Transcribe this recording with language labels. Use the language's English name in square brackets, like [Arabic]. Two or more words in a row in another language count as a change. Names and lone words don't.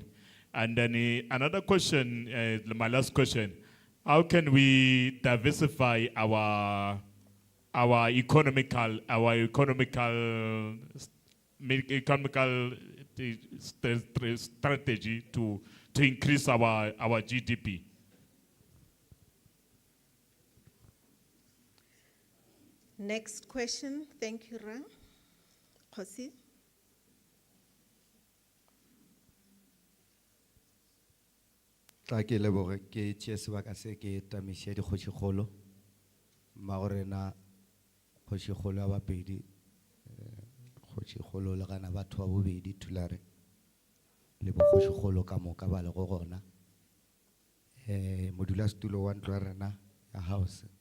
[English] And then another question, my last question, how can we diversify our economical strategy to increase our GDP? Next question. Thank you, [Northern Sotho] Ra. Kgosi. Tla ke leboge ke tšee sebaka se ke tamiše dikgošikgolo magorena kgošikgolo ya bapedi kgošikgolo le gana batho ba bobedi thulare le bokgošikgolo ka moka ba le go gona modulasetulo wa ntlo ya rena ya house